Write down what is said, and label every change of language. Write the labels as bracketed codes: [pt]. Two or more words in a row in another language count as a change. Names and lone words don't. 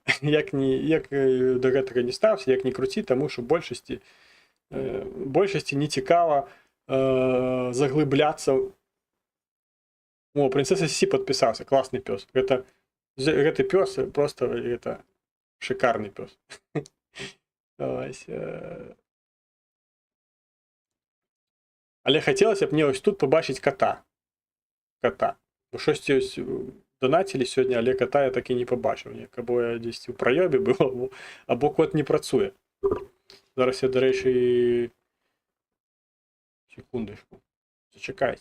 [be] Як да гэтага не стався, як не круці, таму што большасці не цікава заглыбляцца. О, прынцэса Сі падпісаўся, класны пёс. Гэты пёс просто гэта шикарны пёс. Ось. Але хацелася б мне ось тут побачыць кота. [uk] Бо щось ось донатілі сьогодні, але кота я так і не побачив. Або я десь у пройобі був, або кот не працює. Зараз я, до речі, секундочку, зачекайте.